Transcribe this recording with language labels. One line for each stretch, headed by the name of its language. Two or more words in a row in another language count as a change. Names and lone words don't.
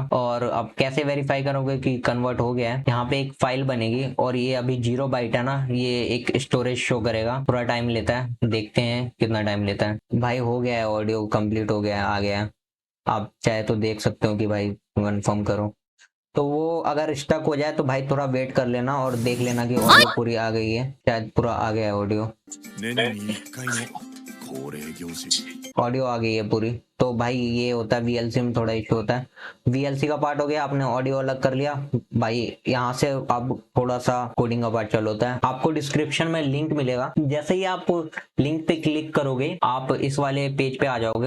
Hindi: और अब कैसे वेरीफाई करोगे कि कन्वर्ट हो गया है, यहाँ पे एक फाइल बनेगी और ये अभी 0 बाइट है ना, ये एक
English: storage show
Hindi: करेगा, थोड़ा टाइम लेता है, देखते हैं कितना टाइम लेता है। भाई हो गया है,
English: audio complete
Hindi: हो गया है, आ गया है। आप चाहे तो देख सकते हो कि भाई कंफर्म करो, तो वो अगर स्टक हो जाए तो भाई थोड़ा वेट कर लेना और देख लेना कि ऑडियो पूरी आ गई है, शायद पूरा आ गया है ऑडियो।
Japanese: 年に1回の恒例行事。
Hindi: ऑडियो आ गई है पूरी। तो भाई ये होता है वीएलसी में थोड़ा इशू होता है। वीएलसी का पार्ट हो गया, आपने ऑडियो अलग कर लिया भाई। यहाँ से अब थोड़ा सा कोडिंग का पार्ट चालू होता है। आपको डिस्क्रिप्शन में लिंक मिलेगा, जैसे ही आप लिंक पे क्लिक करोगे आप इस वाले पेज पे आ जाओगे।